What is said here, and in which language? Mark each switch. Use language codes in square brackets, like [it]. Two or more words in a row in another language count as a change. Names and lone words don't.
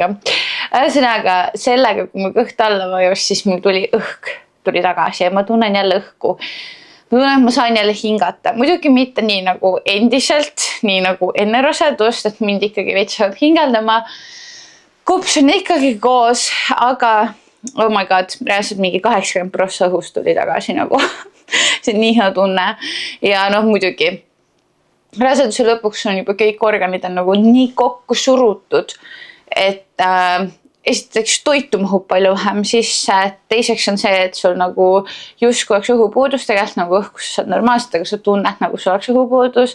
[et] Ühesõnaga sellega, kui mul kõht alla vajus, siis mul tuli õhk tuli tagasi ja ma tunnen jälle õhku. Ma tunnen, et ma saan jälle hingata. Muidugi mitte nii nagu endiselt, nii nagu enne rasedust, et mind ikkagi veits saab hingeldama. Kups on ikkagi koos, aga [en] oh my god, [et] reaalselt mingi 80% õhust tuli tagasi nagu. See on nii hea tunne. Ja noh, muidugi raseduse lõpuks on juba kõik organid on nagu nii kokku surutud, et esiteks toitu mahub palju vähem sisse, teiseks on see, et sul nagu justkui oleks õhupuudus, tegelikult nagu õhkus saad normaalselt, aga sa tunned nagu sul oleks õhupuudus.